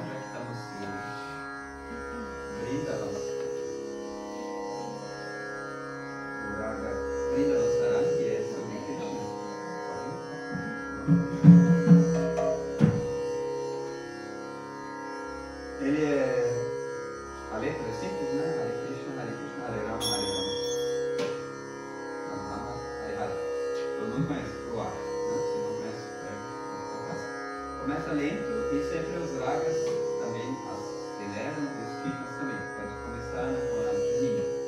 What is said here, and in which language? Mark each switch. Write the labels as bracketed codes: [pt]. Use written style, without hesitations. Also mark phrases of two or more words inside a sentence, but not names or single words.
[pt] Já que estamos Vrindavan. O Raga Vrindavan Sarang, que é sobre Krishna. Ele é... A letra é simples, né? [sa] Hare Krishna, Hare Krishna, Hare Rama, Hare Rama. Rama, Hare Hare. [pt] Todo mundo conhece o ar, né? Se não conhece, começa lento e sempre os ragas também aceleram, os Krishnas também. Pode começar com a Janina.